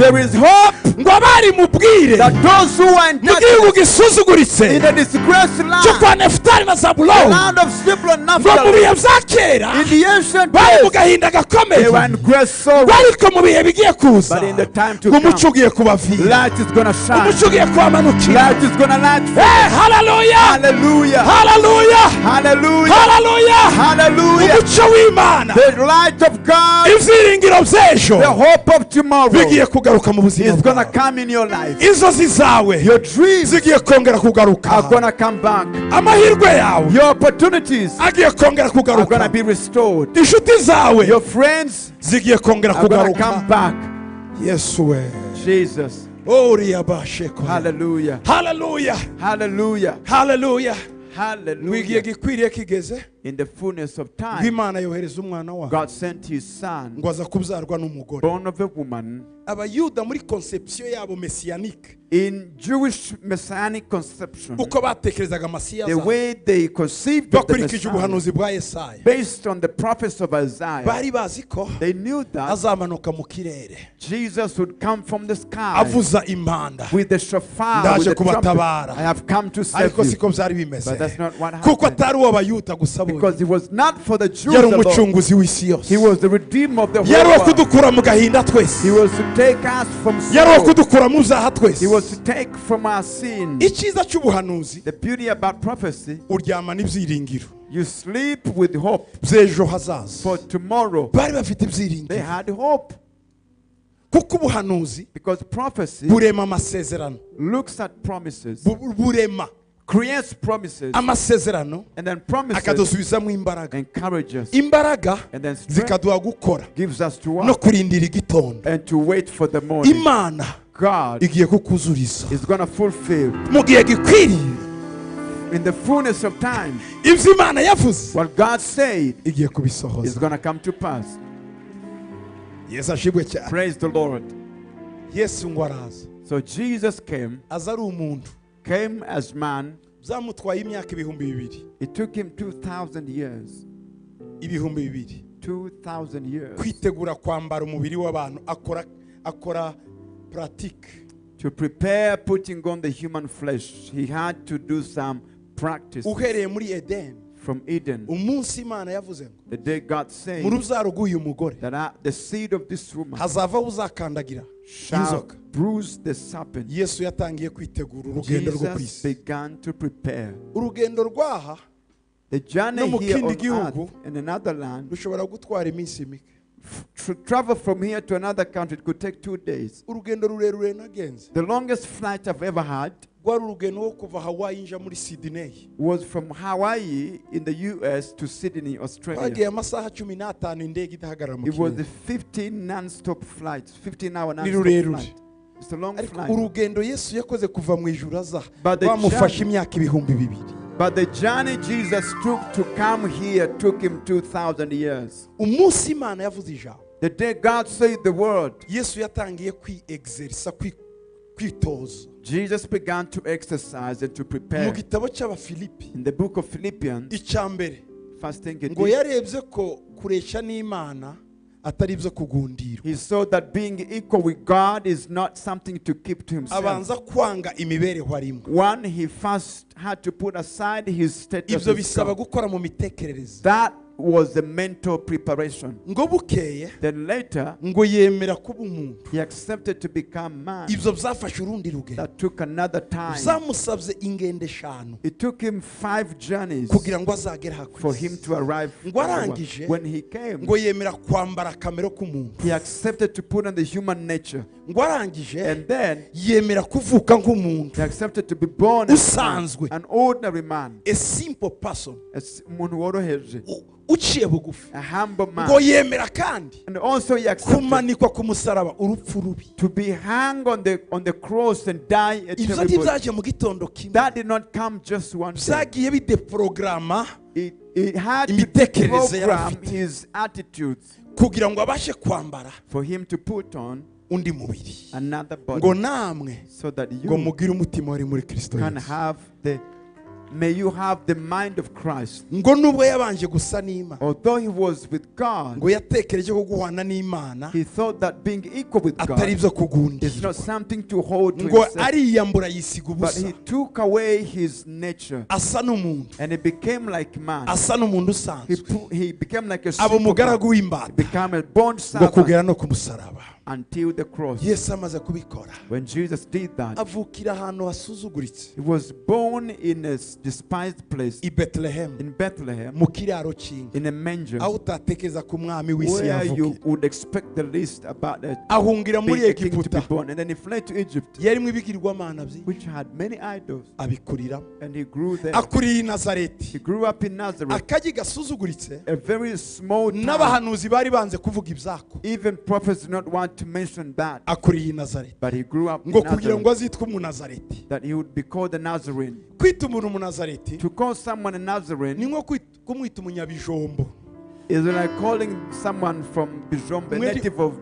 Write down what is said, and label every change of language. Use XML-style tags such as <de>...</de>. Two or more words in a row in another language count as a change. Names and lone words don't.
<en>There is hope</en> <rw>ngo abari mubwire</rw> <en>that those who are in</en> <rw>mu gihugu</rw> <en>darkness,</en> <rw>gisuzuguritse</rw> <en>in the disgraced</en> <rw>cyo</rw> <en>land,</en> <rw>kwa Nefutali na</rw> <en>the Zabuloni, land of Zebulun and</en> <rw>ngo mu</rw> <en>Naphtali,</en> <rw>bihe bya kera</rw> <en>in the ancient</en> <rw>bari mu</rw> <en>days,</en> <rw>gahinda</rw> <en>they</en> <rw>gakomeye,</rw> <en>were in great sorrow.</en> <rw>ariko mu bihe bigiye kuza</rw> <en>But in the time to</en> <rw>ngo umucyo</rw> <en>come,</en> <rw>ugiye kubavira,</rw> <en>light is going to shine.</en> <rw>umucyo ugiye kubamanukira.</rw> <en>Light is going to light.</en> <rw>Haleluya,</rw> <en>Hallelujah.</en> <rw>haleluya,</rw> <en>Hallelujah.</en> <rw>haleluya,</rw> <en>Hallelujah.</en> <rw>umucyo w'Imana,</rw> <en>The light of God,</en> <rw>ibyiringiro by'ejo</rw> <en>the hope of tomorrow</en> <rw>bigiye kugaruka mu buzima</rw> <en>is going to</en> <rw>bwawe,</rw> <en>come in your life.</en> <rw>inzozi zawe</rw> <en>Your dreams</en> <rw>zigiye kongera kugaruka,</rw> <en>are going to come back.</en> <rw>amahirwe yawe</rw> <en>Your opportunities</en> <rw>agiye kongera</rw> <en>are going to</en> <rw>kugaruka,</rw> <en>be restored.</en> <rw>inshuti zawe</rw> <en>Your friends</en> <rw>zigiye kongera</rw> <en>are going to come</en> <rw>kugaruka.</rw> <en>back.</en> <rw>Yesu we,</rw> <en>Jesus.</en> <rw>oriya basheko,</rw> <en>Hallelujah.</en> <rw>haleluya,</rw> <en>Hallelujah.</en> <rw>haleluya. Wigiye</rw> <en>Hallelujah.</en> <rw>gikwiriye kigeze,</rw> <en>In the fullness of time,</en> <rw>Imana yohereza umwana wawe</rw> <en>God sent his son,</en> <rw>ngo aza kubyarwa n'umugore.</rw> <en>born of a woman.</en> <rw>Abayuda muri conception yabo messianique,</rw> <en>In Jewish messianic conception,</en> <rw>uko batekerezaga Masiya</rw> <en>the</en> <rw>azaza,</rw> <en>way they conceived of the</en> <rw>bakurikije</rw> <en>Messiah,</en> <rw>ubuhanuzi bwa Yesaya,</rw> <en>based on the prophets of Isaiah,</en> <rw>bari bazi ko</rw> <en>they knew that</en> <rw>azamanuka mu kirere</rw> <en>Jesus would come from the sky</en> <rw>avuza impanda,</rw> <en>with the shofar,</en> <rw>Ndaje</rw> <en>with the trumpet.</en> <rw>kubatabara.</rw> <en>I have come to save</en> <rw>ariko</rw> <en>you.</en> <rw>siko byari bimeze,</rw> <en>But that's not what</en> <rw>kuko</rw> <en>happened.</en> <rw>atari uw'Abayuda gusa</rw> <en>Because</en> <rw>bonyine,</rw> <en>he was not for the Jews</en> <rw>yari</rw> <en>alone.</en> <rw>umucunguzi w'isi yose,</rw> <en>He was the redeemer of the</en> <rw>yari</rw> <en>whole</en> <rw>uwo</rw> <en>world.</en> <rw>kudukura mu gahinda twese,</rw> <en>He was to take us from</en> <rw>yari uwo</rw> <en>sorrow.</en> <rw>kudukura mu byaha twese.</rw> <en>He was to take from our sin.</en> <rw>Icyiza cy'ubuhanuzi,</rw> <en>The beauty about prophecy,</en> <rw>uryama n'ibyiringiro</rw> <en>you sleep with hope</en> <rw>by'ejo hazaza.</rw> <en>for tomorrow.</en> <rw>Bari bafite</rw> <en>They</en> <rw>ibyiringiro,</rw> <en>had hope.</en> <rw>kuko ubuhanuzi</rw> <en>Because prophecy</en> <rw>burema amasezerano,</rw> <en>looks at promises,</en> <rw>burema</rw> <en>creates promises,</en> <rw>amasezerano</rw> <en>and then promises</en> <rw>akadusubizamo imbaraga,</rw> <en>encourage us,</en> <rw>imbaraga</rw> <en>and then strength</en> <rw>zikaduha gukora</rw> <en>gives us to</en> <rw>no</rw> <en>work</en> <rw>kurindira igitondo.</rw> <en>and to wait for the morning.</en> <rw>Imana</rw> <en>God</en> <rw>igiye kukuzuriza</rw> <en>is going to fulfill</en> <rw>mu gihe gikwiriye</rw> <en>in the fullness of time</en> <rw>ibyo Imana yavuze,</rw> <en>what God said</en> <rw>igiye</rw> <en>is</en> <rw>kubisohoza.</rw> <en>going to come to pass.</en> <rw>Yesu ashimwe cyane.</rw> <en>Praise the Lord.</en> <rw>Yesu ngo araza,</rw> <en>So Jesus came</en> <rw>aza ari umuntu,</rw> <en>as man.</en> <rw>byamutwaye imyaka ibihumbi bibiri,</rw> <en>It took him 2,000 years.</en> <rw>ibihumbi bibiri</rw> <en>2,000 years</en> <rw>kwitegura kwambara umubiri w'abantu, akora pratique.</rw> <en>to prepare putting on the human flesh. He had to do some practice</en> <rw>Uhereye muri Eden,</rw> <en>from Eden.</en> <rw>umunsi Imana yavuze ngo</rw> <en>The day God</en> <rw>mu</rw> <en>said</en> <rw>rubyaro rw'uyu mugore</rw> <en>that the seed of this woman</en> <rw>hazavaho uzakandagira</rw> <en>shall</en> <rw>inzoka.</rw> <en>bruise the serpent.</en> <rw>Yesu yatangiye kwitegura urugendo rwo ku</rw> <en>Jesus</en> <rw>isi.</rw> <en>began to prepare.</en> <rw>Urugendo rwaha</rw> <en>The journey</en> <rw>no mu</rw> <en>here</en> <rw>kindi</rw> <en>on earth</en> <rw>gihugu</rw> <en>in another land,</en> <rw>rushobora gutwara iminsi mike.</rw> <en>to travel from here to another country, it could take 2 days.</en> <rw>Urugendo rurerure nagenze</rw> <en>The longest flight I've ever had</en> <rw>rwari urugendo rwo kuva Hawaii nja muri Sydney.</rw> <en>was from Hawaii in the US to Sydney, Australia.</en> <rw>Twagiye amasaha 15 indege idahagarara mu</rw> <en>It was the</en> <rw>kirere.</rw> <en>15 non-stop flights, 15-hour</en> <rw>Ni</rw> <en>non-stop</en> <rw>rurerure.</rw> <en>flight. It's a long</en> <rw>Ariko</rw> <en>flight.</en> <rw>urugendo Yesu yakoze kuva mu ijuru aza</rw> <en>But the</en> <rw>rwamufashe</rw> <en>journey-</en> <rw>imyaka ibihumbi bibiri.</rw> <en>But the journey Jesus took to come here took him 2,000 years.</en> <rw>Umunsi Imana yavuze ijambo,</rw> <en>The day God said the word,</en> <rw>Yesu yatangiye kwi-exercisa, kwitoza.</rw> <en>Jesus began to exercise and to</en> <rw>Mu</rw> <en>prepare.</en> <rw>gitabo cy'Abafilipi</rw> <en>In the book of Philippians,</en> <rw>icya mbere</rw> <en>first thing he</en> <rw>ngo</rw> <en>did,</en> <rw>yarebye ko kuresha n'Imana atari ibyo kugundirwa.</rw> <en>he saw that being equal with God is not something to keep to himself.</en> <rw>Abanza kwanga imibereho arimo.</rw> <en>One, he first had to put aside his status</en> <rw>Ibyo</rw> <en>as</en> <rw>bisaba</rw> <en>God.</en> <rw>gukora mu mitekerereze.</rw> <en>That was the mental preparation.</en> <rw>Ngo bukeye</rw> <en>Then later,</en> <rw>ngo yemera kuba umuntu.</rw> <en>he accepted to become man.</en> <rw>Ibyo byafashe urundi rugendo.</rw> <en>That took another time.</en> <rw>Zamusabye ingendo 5</rw> <en>It took him 5 journeys</en> <rw>kugira ngo azagere</rw> <en>for</en> <rw>hakurya.</rw> <en>him to arrive.</en> <rw>Ngo arangije,</rw> <en>When he came,</en> <rw>ngo yemera kwambara kamero k'umuntu.</rw> <en>he accepted to put on the human nature.</en> <rw>Ngo arangije</rw> <en>And then</en> <rw>yemera kuvuka nk'umuntu.</rw> <en>he accepted to be born as</en> <rw>Usanzwe.</rw> <en>an ordinary man, A simple person.</en> <rw>umuntu woroheje, Uciye bugufi.</rw> <en>a humble</en> <rw>Ngo</rw> <en>man.</en> <rw>yemera kandi</rw> <en>And also he accepted</en> <rw>kumanikwa ku musaraba urupfu rubi.</rw> <en>to be hung on the cross and die a</en> <rw>Ibyo</rw> <en>terrible death.</en> <rw>ntibyaje mu gitondo kimwe.</rw> <en>That did not come just one day.</en> <rw>Byagiye bideporogaramu</rw> <en>It had to</en> <rw>imitekerereze yari</rw> <en>program</en> <rw>afite</rw> <en>his attitudes</en> <rw>kugira ngo abashe kwambara</rw> <en>for him to put on</en> <rw>undi mubiri.</rw> <en>another</en> <rw>Ngo</rw> <en>body</en> <rw>namwe</rw> <en>so that</en> <rw>ngo</rw> <en>you</en> <rw>mugire umutima wari muri Kristo</rw> <en>can</en> <rw>Yesu.</rw> <en>have may you have the mind of Christ.</en> <rw>Ngo nubwo yabanje gusa n'Imana,</rw> <en>Although he was with God,</en> <rw>ngo yatekereje ko guhana n'Imana</rw> <en>he thought that being equal with</en> <rw>atari</rw> <en>God</en> <rw>ibyo kugundirwa.</rw> <en>is not something to hold to</en> <rw>Ngo</rw> <en>himself.</en> <rw>ariyambura yisiga</rw> <en>But he</en> <rw>ubusa,</rw> <en>took away his nature</en> <rw>asa n'umuntu,</rw> <en>and he became like man.</en> <rw>asa n'umuntu usanzwe,</rw> <en>He became like a</en> <rw>aba</rw> <en>simple man.</en> <rw>umugaragu</rw> <en>He</en> <rw>w'imbata,</rw> <en>became a bond</en> <rw>ngo</rw> <en>servant</en> <rw>kugera no ku musaraba.</rw> <en>until the cross.</en> <rw>Yesu amaze kubikora,</rw> <en>When Jesus did that,</en> <rw>avukira ahantu hasuzuguritse</rw> <en>he was born in a despised place</en> <rw>i Bethlehem,</rw> <en>in Bethlehem,</en> <rw>mu kiraro cy'inka,</rw> <en>in a manger,</en> <rw>aho utatekereza ku mwami w'isi</rw> <en>where you</en> <rw>yavukira.</rw> <en>would expect the least about it.</en> <rw>Ahungira muri</rw> <en>Being a king to be</en> <rw>Egiputa,</rw> <en>born. And then he fled to Egypt,</en> <rw>yarimo ibigirwamana byinshi,</rw> <en>which had many idols,</en> <rw>abikuriramo.</rw> <en>and he grew there.</en> <rw>Akuriye i Nazareti,</rw> <en>He grew up in Nazareth,</en> <rw>akagi gasuzuguritse,</rw> <en>a very small town.</en> <rw>n'abahanuzi bari banze kuvuga ibyako.</rw> <en>Even prophets did not want to mention that,</en> <rw>Akuriye i Nazareti,</rw> <en>but he grew up in</en> <rw>ngo kugira ngo</rw> <en>Nazareth,</en> <rw>azitwe umunazareti.</rw> <en>that he would be called a Nazarene.</en> <rw>Kwita umuntu umunazareti</rw> <en>To call someone a</en> <rw>ni</rw> <en>Nazarene</en> <rw>nko kumwita umunyabijombo.</rw> <en>is like calling someone from Bijombe, a native of</en>